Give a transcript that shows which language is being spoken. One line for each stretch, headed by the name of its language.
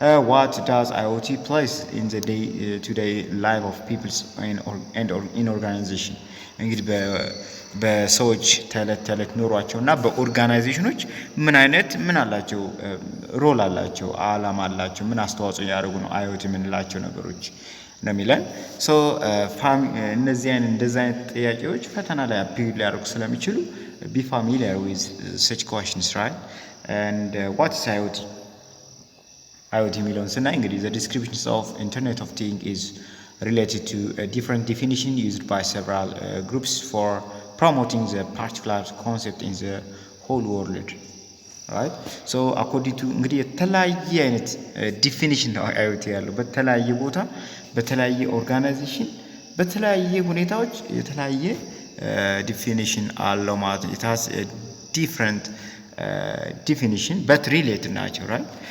English: ዋት ዳዝ IoT ፕሌስ ኢን ዘ ዴይ ቱ ዴይ ላይፍ ኦፍ ፒፕልስ ኤንድ ኢን ኦርጋናይዜሽን።
Amharic: እንግዲህ በሰዎች ተዕለት ኑሯቸው እና በኦርጋናይዜሽኖች ምን አላቸው ሮል አላቸው፣ አላማ አላቸው፣ ምን አስተዋጽኦ ያደርጉ ነው IoT የምንላቸው ነገሮች ነው የሚለን። ሶ እንደዚህ አይነት ጥያቄዎች ፈተና ላይ አፒል ሊያደርጉ ስለሚችሉ
English: be familiar with such questions, right? And what is IoT? IoT
Amharic: የሚለውን ስናይ እንግዲህ
English: the descriptions of Internet of Things is related to a different definition used by several groups for promoting the particular concept in the whole world, right? So according to
Amharic: እንግዲህ የተለያየ አይነት ዲፊኒሽን ነው IoT ያለው በተለያየ ቦታ በተለያየ ኦርጋናይዜሽን በተለያየ ሁኔታዎች የተለያየ definition አለው ማለት ነው።
English: it has a different definition but related
Amharic: ናቸው right?